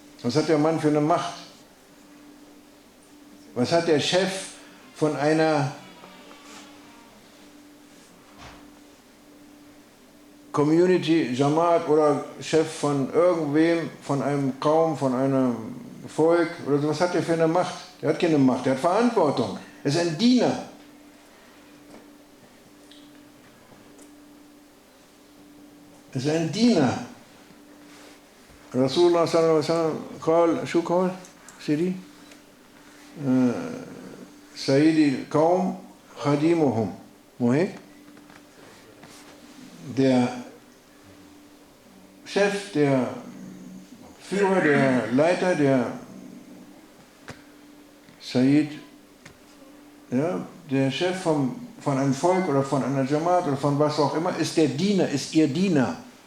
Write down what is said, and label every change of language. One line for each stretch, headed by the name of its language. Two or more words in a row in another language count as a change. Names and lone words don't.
German: Was hat der Mann für eine Macht? Was hat der Chef von einer Community, Jamaat oder Chef von irgendwem, von einem Kaum, von einem Volk oder so, was hat der für eine Macht? Der hat keine Macht, der hat Verantwortung. Er ist ein Diener. Er ist ein Diener.
Arabic: رسول الله صلى الله عليه وسلم قال شو قال سيدي سيدي القوم خادمهم مو هيك؟
German: Der Chef, der Führer, der Leiter, der Sayyid, ja, der Chef von einem Volk oder von einer Jamaat oder von was auch immer, ist der Diener, ist ihr Diener.